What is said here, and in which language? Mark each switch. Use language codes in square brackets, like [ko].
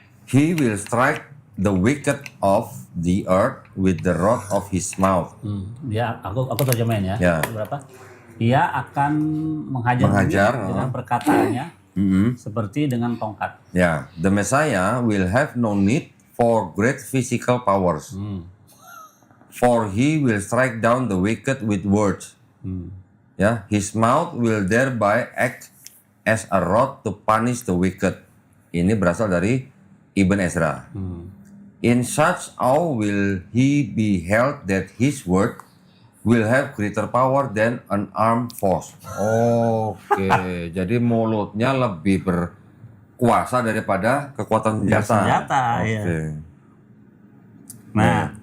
[en] He will strike the wicked of the earth with the rod of his mouth. [id] Dia, aku terjemahin ya. Ya. Berapa? Dia akan menghajar dengan perkataannya seperti dengan tongkat. Ya, [en] the Messiah will have no need for great physical powers. For he will strike down the wicked with words. [id] Ya, [en] his mouth will thereby act as a rod to punish the wicked. [id] Ini berasal dari Ibn Ezra. [en] In such awe will he be held that his word will have greater power than an armed force. [id] Oke, jadi mulutnya lebih berkuasa daripada kekuatan senjata. Senjata, Oke. ya. Nah,